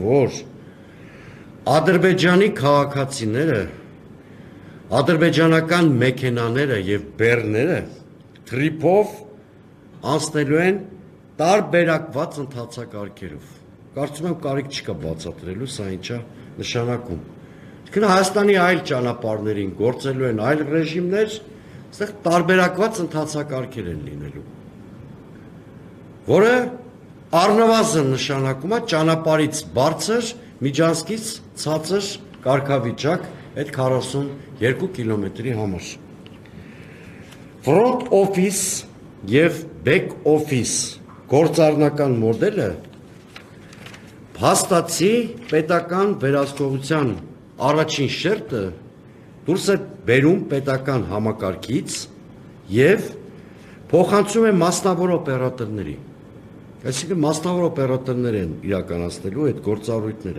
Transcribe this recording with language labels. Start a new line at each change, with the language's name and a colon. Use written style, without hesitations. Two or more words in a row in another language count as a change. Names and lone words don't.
Armenian: որ Ադրբեջանի քաղաքացիները, ադրբեջանական մեքենաները եւ բեռները TRIP-ով անցնելու են տարբերակված ընթացակարգերով։ Կարծում եմ կարիք չկա բացատրելու սա ինչա նշանակում։ Իսկ Հայաստանի այլ ճանապարհներին գործելու են այլ ռեժիմներ, այստեղ տարբերակված ընթացակարգեր են լինելու, որը առնվազն նշանակում է ճանապարհից բարձր, միջանցքից ցածր կարգավիճակ այդ 42 կիլոմետրի համար։
English: Front office
Armenian: եւ
English: back office
Armenian: գործառնական մոդելը փաստացի պետական վերահսկողության առաջին շերտը դուրս է բերում պետական համակարգից եւ փոխանցում է մասնավոր օպերատորների։ Այսինքն մասնավոր օպերատորներ են իրականացնելու այդ գործառույթները։